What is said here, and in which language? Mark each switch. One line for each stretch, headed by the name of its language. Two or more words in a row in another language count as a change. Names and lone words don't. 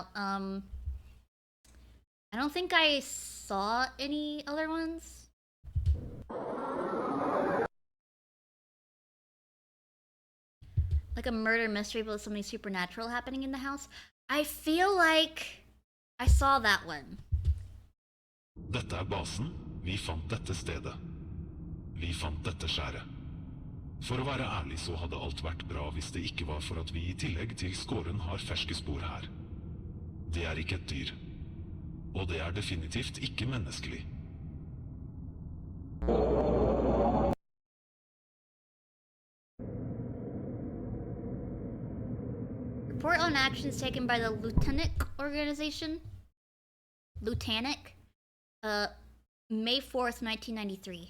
English: I don't think I saw any other ones. Like a murder mystery but with something supernatural happening in the house. I feel like I saw that one.
Norwegian: Dette basen. Vi fant dette stedet. Vi fant dette skjæret. For å være ærlig så hadde alt vært bra hvis det ikke var for at vi I tillegg til skåren har ferske spor her. Det ikke et dyr. Og det definitivt ikke menneskelig.
English: Report on actions taken by the Lieutenant organization. Lieutenant? May 4th, 1993.